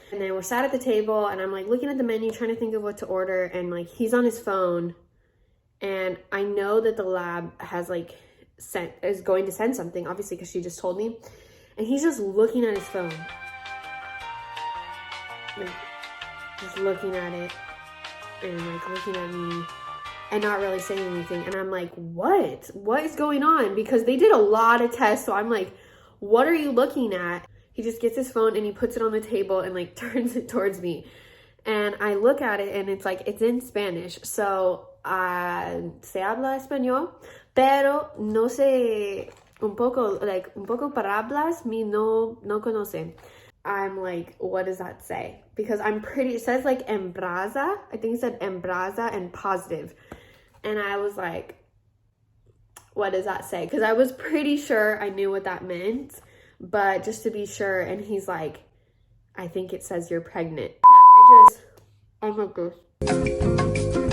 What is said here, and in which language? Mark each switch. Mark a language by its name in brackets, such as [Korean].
[English] And then we're sat at the table, and I'm looking at the menu, trying to think of what to order, and he's on his phone, and I know that the lab has is going to send something, obviously, because she just told me, and he's just looking at his phone, just looking at it, and looking at me, and not really saying anything. And I'm like, what is going on? Because they did a lot of tests. So I'm like, what are you looking at? He just gets his phone and he puts it on the table and turns it towards me. And I look at it, and it's it's in Spanish. [Spanish] So se habla español, pero no sé, un poco palabras mi no conoce. [English] I'm like, what does that say? Because it says embraza. I think it said embraza and positive. And I was like, what does that say? Because I was pretty sure I knew what that meant, but just to be sure. And he's like, I think it says you're pregnant. I'm like this.